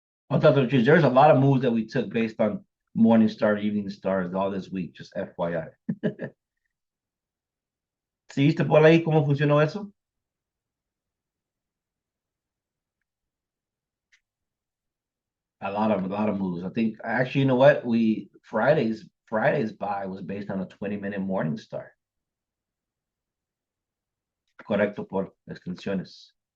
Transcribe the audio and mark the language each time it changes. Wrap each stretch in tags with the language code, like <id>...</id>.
<en>I'll tell you the truth. There's a lot of moves that we took based on morning star, evening stars, all this week. Just FYI.</en> <es>¿Sí viste por ahí cómo funcionó eso?</es> <en>A lot of moves. I think actually, you know what? Friday's buy was based on a 20-minute morning star.</en> <es>Correcto por extensiones.</es>